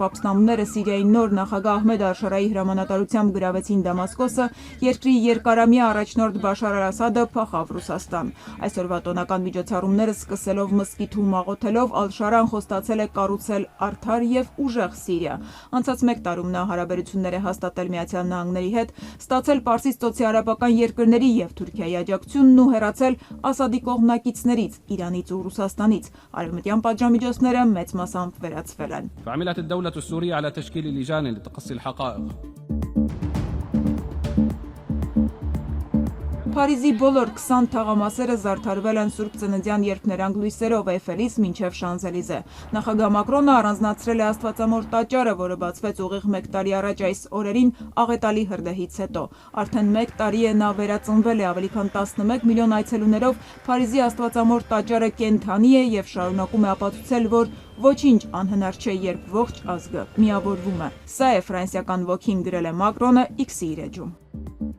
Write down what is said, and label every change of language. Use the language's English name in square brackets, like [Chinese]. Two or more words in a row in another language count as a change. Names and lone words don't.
[Armenian] ապստամբները Սիրիայի նոր նախագահ Ահմեդ Ալ-Շարայի հրամանատարությամբ գրավեցին Դամասկոսը, երկրի երկարամյա առաջնորդ Բաշար Ասադը փախավ Ռուսաստան։ Այսօրվա տոնական միջոցառումները սկսելով մզկիթում աղոթելով Ալ-Շարան խոստացել է կառուցել արդար և ուժեղ Սիրիա։ Անցած մեկ տարում նա հարաբերություններ է հաստատել Միացյալ Նահանգների հետ, ստացել Պարսից ծոցի արաբական երկրների և Թուրքիայի աջակցությունն ու հեռացել Ասադի կողմնակիցներից, Իրանից ու Ռուսաստանից։ Արևմտյան պատժամիջոցները մեծ մասամբ վերացվել են։ [Arabic] فعملت الدولة السورية على تشكيل لجان لتقصي الحقائق. [Armenian] Փարիզի բոլոր 20 թաղամասերը զարդարվել են Սուրբ Ծննդյան երկներանգ լույսերով Էյֆելից մինչև Շանզելիզե։ Նախագահ Մակրոնը առանձնացրել է Աստվածամոր տաճարը, որը բացվեց ուղիղ 1 տարի առաջ այս օրերին աղետալի հրդեհից հետո։ Արդեն 1 տարի է նա վերածնվել է, ավելի քան 11 միլիոն այցելուներով Փարիզի Աստվածամոր տաճարը կենդանի է և շարունակում է ապացուցել, որ ոչինչ անհնար չէ, երբ ողջ ազգը միավորվում է։ Սա է ֆրանսիական ոգին, գրել է Մակրոնը X-ի իր էջում։